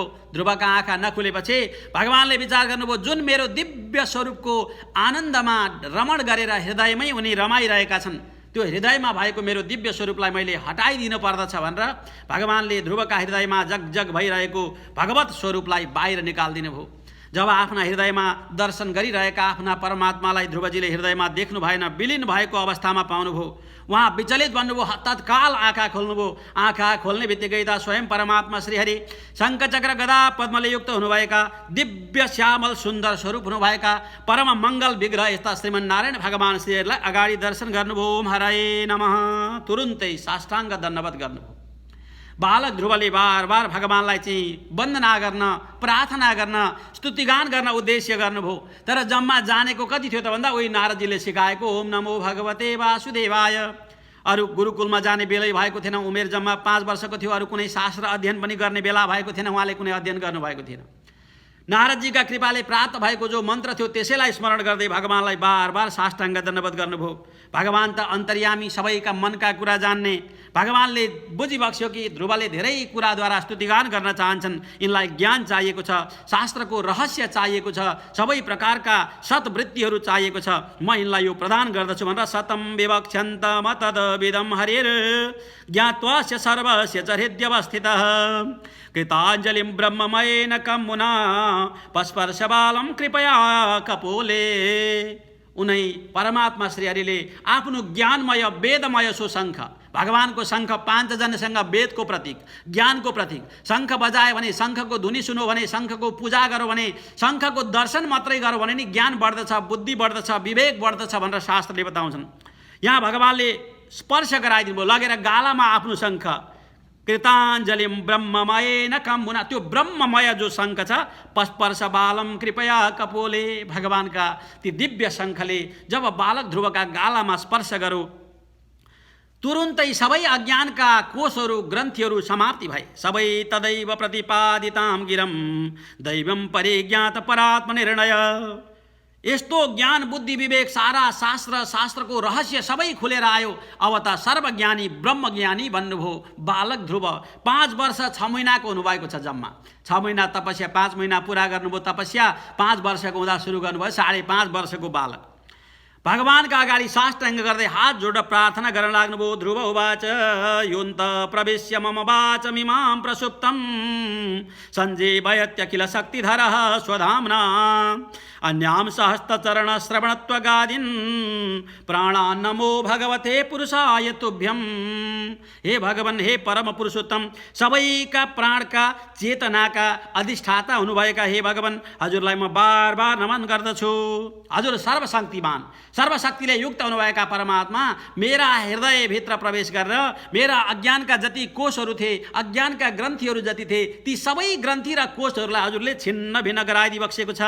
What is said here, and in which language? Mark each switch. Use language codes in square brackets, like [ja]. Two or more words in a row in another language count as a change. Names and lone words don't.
[ne] ध्रुवका आँखा नखुलेपछि भगवानले विचार गर्नुभयो, जुन मेरो दिव्य स्वरूपको आनन्दमा रमण गरेर हृदयमै उनी रमाइरहेका छन्, त्यो हृदयमा भएको मेरो दिव्य स्वरूपलाई मैले हटाइदिनु पर्दछ भनेर भगवानले ध्रुवका हृदयमा जगजग भइरहेको भगवत स्वरूपलाई बाहिर निकालिदिनु भयो। जब आफ्ना हृदयमा दर्शन गरिरहेका आफ्ना परमात्मालाई ध्रुवजीले हृदयमा देख्नु भएन, विलीन भएको अवस्थामा पाउनुभयो। उहाँ विचलित बन्नुभयो, तत्काल आँखा खोल्नुभयो। आँखा खोल्ने बित्तिकै त स्वयं परमात्मा श्रीहरि शङ्खचक्र गदा पद्मले युक्त हुनुभएका, दिव्य श्यामल सुन्दर स्वरूप हुनुभएका परम मङ्गल विग्रह यस्ता श्रीमन्नारायण भगवान् श्रीहरिलाई अगाडि दर्शन गर्नुभयो। [sa] ओम हराय नमः। [ne] तुरुन्तै साष्टाङ्ग दण्डवत गर्नुभयो। बालक ध्रुवले बार बार भगवान्लाई चाहिँ वन्दना गर्न, प्रार्थना गर्न, स्तुतिगान गर्न उद्देश्य गर्नुभयो। तर जम्मा जानेको कति थियो त भन्दा उही नारदजीले सिकाएको [sa] ओम नमो भगवते वासुदेवाय। [ne] अरू गुरुकुलमा जाने बेलै भएको थिएन। उमेर जम्मा 5 वर्षको थियो। अरू कुनै शास्त्र अध्ययन पनि गर्ने बेला भएको थिएन। उहाँले कुनै अध्ययन गर्नुभएको थिएन। नारदजीका कृपाले प्राप्त भएको जो मन्त्र थियो त्यसैलाई स्मरण गर्दै भगवान्लाई बार बार साष्टाङ्ग दण्डवत गर्नुभयो। भगवान् त अन्तर्यामी, सबैका मनका कुरा जान्ने। भगवान्ले बुझिबक्स्यो कि ध्रुवले धेरै कुराद्वारा स्तुतिगान गर्न चाहन्छन्। यिनलाई ज्ञान चाहिएको छ, शास्त्रको रहस्य चाहिएको छ, सबै प्रकारका सद्वृत्तिहरू चाहिएको छ। म यिनलाई यो प्रदान गर्दछु भनेर [sa] सतम विवक्षन्तम तद्विदं हरिर ज्ञात्वास्य सर्वस्य च हृद्यवस्थितः कृताञ्जलिं ब्रह्ममयेन कमुना पस्पर्शबालं कृपया कपोले। [ne] उनै परमात्मा श्रीहरिले आफ्नो ज्ञानमय वेदमय सो शङ्ख, भगवानको शङ्ख 5 जनसँग वेदको प्रतीक, ज्ञानको प्रतीक। शङ्ख बजायो भने, शङ्खको धुनी सुन्यो भने, शङ्खको पूजा गऱ्यो भने, शङ्खको दर्शन मात्रै गऱ्यो भने नि ज्ञान बढ्दछ, बुद्धि बढ्दछ, विवेक बढ्दछ भनेर शास्त्रले बताउँछन्। यहाँ भगवान्ले स्पर्श गराइदिनु भयो, लगेर गालामा आफ्नो शङ्ख। [sa] कृताञ्जलिं ब्रह्ममयेन कमुना, [ne] त्यो ब्रह्ममय जो शङ्ख छ, [sa] पस्पर्श बालम कृपया कपोले। [ne] भगवानका ती दिव्य शङ्खले जब बालक ध्रुवका गालामा स्पर्श गर्यो, तुरुन्तै सबै अज्ञानका कोषहरू, ग्रन्थीहरू समाप्ति भए। [sa] सबै तदैव प्रतिपादितां गिरम दैवं परिज्ञात परात्मनिर्णय। [ne] यस्तो ज्ञान, बुद्धि, विवेक, सारा शास्त्रको रहस्य सबै खुलेर आयो। अब त सर्वज्ञानी ब्रह्मज्ञानी बन्नुभयो बालक ध्रुव। 5 वर्ष 6 महिनाको हुनुभएको छ जम्मा। 6 महिना तपस्या, 5 महिना पुरा गर्नुभयो तपस्या। 5 वर्षको हुँदा सुरु गर्नुभयो। 5.5 वर्षको बालक भगवानका अगाडि साष्टाङ्ग गर्दै हात जोडेर प्रार्थना गर्न लाग्नुभयो। [sa] ध्रुव उवाच योऽन्त प्रविश्य मम वाचमिमां प्रसुप्तं सञ्जीवयत्य किल शक्तिधरः स्वधाम्ना अन्यां सहस्रचरणश्रवणत्वगादीन् प्राणान् नमो भगवते पुरुषाय तुभ्यं। [ne] हे भगवान्, हे परम पुरुषोत्तम, सबैका प्राणका चेतनाका अधिष्ठाता हुनुभएका हे भगवान्, हजुरलाई म बार बार नमन गर्दछु। हजुर सर्वशक्तिमान, सर्वशक्तिले युक्त हुनुभएका परमात्मा मेरा हृदयभित्र प्रवेश गरेर मेरा अज्ञानका जति कोषहरू थिए, अज्ञानका ग्रन्थीहरू जति थिए, ती सबै ग्रन्थी र कोषहरूलाई हजुरले छिन्न भिन्न गराइदिबक्सेको छ।